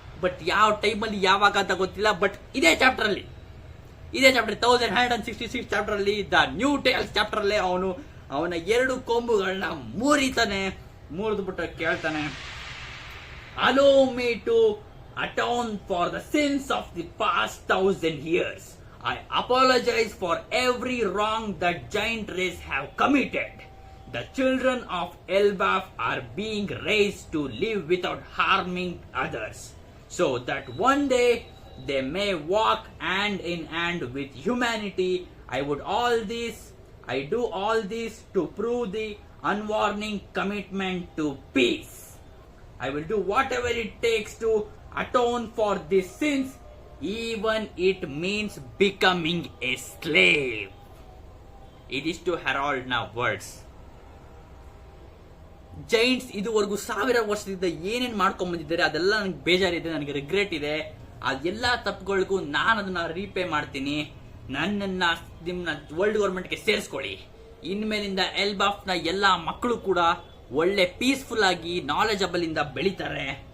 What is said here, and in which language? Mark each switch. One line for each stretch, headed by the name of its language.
Kannada: But ಯಾವ ಟೈಮಲ್ಲಿ ಯಾವಾಗ ಅಂತ ಗೊತ್ತಿಲ್ಲ. ಬಟ್ ಇದೇ ಚಾಪ್ಟರ್ 1166 ಚಾಪ್ಟರ್ ಅಲ್ಲಿ ದ ನ್ಯೂ ಟೇಲ್ಸ್ ಚಾಪ್ಟರ್ ಅಲ್ಲೇ ಅವನ 2 ಕೊಂಬುಗಳನ್ನ ಮುರಿತಾನೆ. ಮುರಿದ್ಬಿಟ್ಟು ಕೇಳ್ತಾನೆ,
English: Allow me to atone for the sins of the past 1000 years. I apologize for every wrong that giant race have committed. The children of Elbaf are being raised to live without harming others, so that one day they may walk hand in hand with humanity. I do all this to prove the unwarning commitment to peace. I will do whatever it takes to atone for these sins, even it means becoming a slave.
Kannada: ಇದಿಷ್ಟು ಹೆರಾಲ್ಡ್ನ words. Giants ಇದುವರೆಗೂ 1000 ವರ್ಷದಿಂದ ಏನೇನು ಮಾಡ್ಕೊಂಡ್ ಬಂದಿದ್ದಾರೆ ಅದೆಲ್ಲ ನನಗೆ ಬೇಜಾರಿದೆ, ನನಗೆ regret ಇದೆ. ಅದೆಲ್ಲ ತಪ್ಪುಗಳಿಗೂ ನಾನು ಅದನ್ನ ರೀಪೇ ಮಾಡ್ತೀನಿ. ನಿಮ್ಮನ್ನ ವರ್ಲ್ಡ್ ಗೌರ್ಮೆಂಟ್ಗೆ ಸೇರಿಸ್ಕೊಳ್ಳಿ. ಇನ್ಮೇಲಿಂದ ಎಲ್ಬಾಫ್ನ ಎಲ್ಲ ಮಕ್ಕಳು ಕೂಡ ಒಳ್ಳೆ ಪೀಸ್ಫುಲ್ ಆಗಿ ನಾಲೆಜಬಲ್ ಇಂದ ಬೆಳಿತಾರೆ.